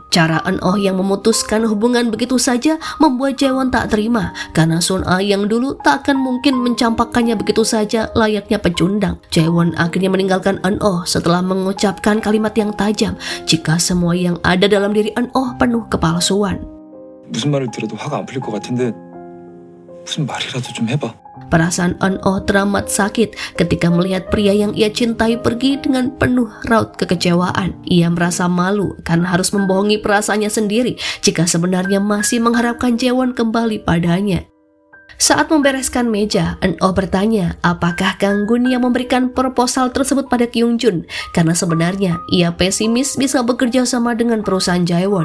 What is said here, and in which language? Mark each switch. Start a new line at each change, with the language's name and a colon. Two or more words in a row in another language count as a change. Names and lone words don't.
Indonesian: Cara An-oh yang memutuskan hubungan begitu saja membuat Jae-won tak terima karena Sun-ah yang dulu tak akan mungkin mencampakkannya begitu saja layaknya pecundang. Jae-won akhirnya meninggalkan An-oh setelah mengucapkan kalimat yang tajam jika semua yang ada dalam diri An-oh penuh kepalsuan.
Korean: 무슨 말을 들어도 화가 안 풀릴 것 같은데 무슨 말이라도 좀 해봐.
Indonesian: Perasaan An-oh teramat sakit ketika melihat pria yang ia cintai pergi dengan penuh raut kekecewaan. Ia merasa malu karena harus membohongi perasaannya sendiri jika sebenarnya masih mengharapkan Jae-won kembali padanya. Saat membereskan meja, An-oh bertanya apakah Kang-gun yang memberikan proposal tersebut pada Kyung-jun karena sebenarnya ia pesimis bisa bekerja sama dengan perusahaan Jae-won.